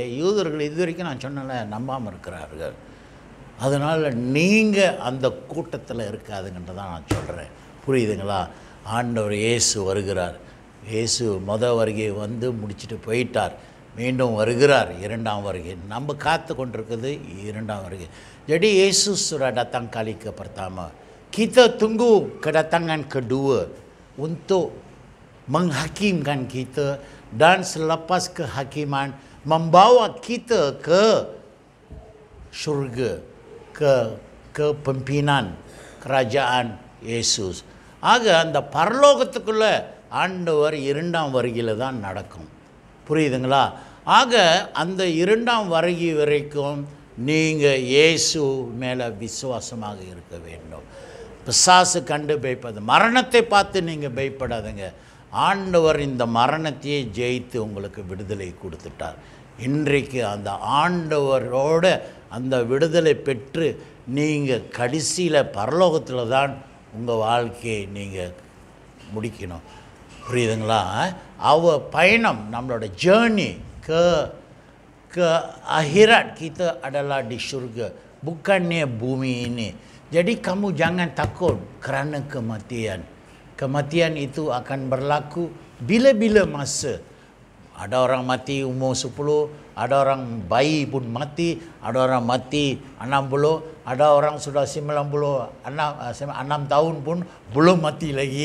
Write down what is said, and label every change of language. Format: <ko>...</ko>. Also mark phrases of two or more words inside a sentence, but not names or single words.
<ta>யூதர்கள் இது வரைக்கும் நான் சொன்னல நம்பாமல் இருக்கிறார்கள். அதனால் நீங்கள் அந்த கூட்டத்தில் இருக்காதுங்கன்றதான் நான் சொல்கிறேன். புரியுதுங்களா? ஆண்டவர் இயேசு வருகிறார். இயேசு வருகை வந்து முடிச்சுட்டு போயிட்டார், மீண்டும் வருகிறார் இரண்டாம் வருகை. நம்ம காத்து கொண்டிருக்குது இரண்டாம் வருகை.</ta> <ms>Jadi Yesus sudah datang kali ke pertama. Kita tunggu kedatangan kedua untuk menghakimkan kita dan selepas kehakiman membawa kita ke syurga, ke pimpinan kerajaan Yesus.</ms> <ta>ஆக அந்த பரலோகத்துக்குள்ள ஆண்டவர் இரண்டாம் வருகையில் தான் நடக்கும். புரியுதுங்களா? ஆக அந்த இரண்டாம் வருகை வரைக்கும் நீங்கள் இயேசு மேலே விசுவாசமாக இருக்க வேண்டும். பிசாசு கண்டு பயப்பது, மரணத்தை பார்த்து நீங்கள் பயப்படாதுங்க. ஆண்டவர் இந்த மரணத்தையே ஜெயித்து உங்களுக்கு விடுதலை கொடுத்துட்டார். இன்றைக்கு அந்த ஆண்டவரோட அந்த விடுதலை பெற்று நீங்கள் கடைசியில் பரலோகத்தில் தான் உங்கள் வாழ்க்கையை நீங்கள் முடிக்கணும். புரியுதுங்களா? பயணம், நம்மளோட ஜேர்னி</ta> <ms>ke akhirat kita adalah di syurga, bukannya bumi ini. Jadi kamu jangan takut kerana kematian. Kematian itu akan berlaku bila-bila masa. Ada orang mati umur 10, ada orang bayi pun mati, ada orang mati 60, ada orang sudah 96 tahun pun belum mati lagi.</ms>